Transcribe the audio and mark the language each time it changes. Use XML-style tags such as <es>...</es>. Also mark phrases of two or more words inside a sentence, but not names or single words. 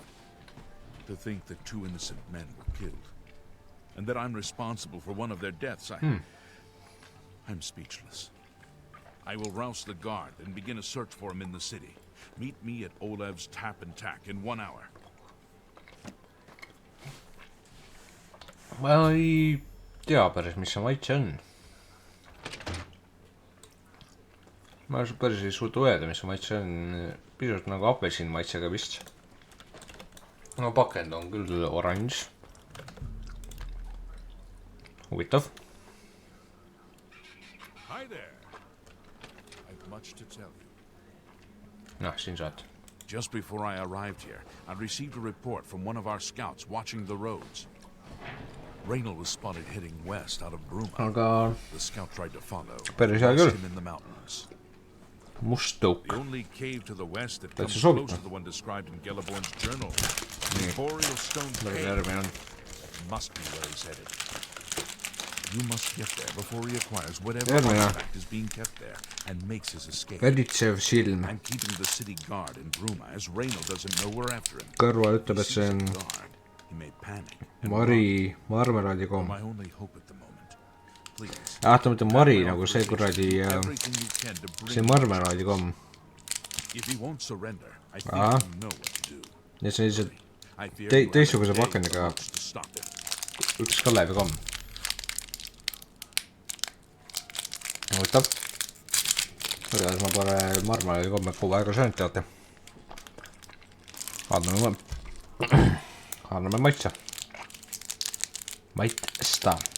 <en>To think that 2 innocent men were killed, and that I'm responsible for one of their deaths, I'm speechless. I will rouse the guard and begin a search for him in the city. Meet me at Olev's Tap and Tack in 1 hour.</en> <et>Ma ei tea päris, mis see maitse on. Ma päris ei suutu öelda, mis see maitse on. Pisut nagu apelsin maitsega vist. No pakend on küll oranž. Huvitav.</et> <en>Hi there. I've much to tell you.</en> <et>Noh, siin saad.</et> <en>Just before I arrived here, I received a report from one of our scouts watching the roads. Raynil was spotted heading west out of Bruma.</en> <et>Aga</et> <en>the scout tried to follow.</en> <et>Päris hea küll.</et> <en>Him in the mountains.</en> <et>Must tõuk.</et> <en>The only cave to the west that comes close to the one described in Gelleborn's journal. The Boreal Stone Cave. Must be where he's headed. You must get there before he acquires whatever artifact is being kept there and makes his escape.</en> <et>Veritsev silm.</et> <en>I'm keeping the city guard in Bruma as Raynil doesn't know we're after him.</en> <et>Kõrval ütleb, et see on</et> <en>He may panic.</en> <et>Mari marmelaadi komm.</et> <en>My only hope at the moment. please.</en> <et>ta mõtleb Mari nagu see kuradi see marmelaadi komm.</et> <en>If he won't surrender, I think</en> <et>Aha.</et> <en>you know what to do.</en> <et>Ja see on lihtsalt</et> <en>I fear you</en> <et>teistsuguse</et> <en>haven't</en> <et>pakendiga</et> <en>gained much to stop him.</en> <et>üks Kalevi komm. Võtab. Kuidas ma pole marmelaadi komme kogu aega söönud teate. Anname maitse. Maitsta.</et>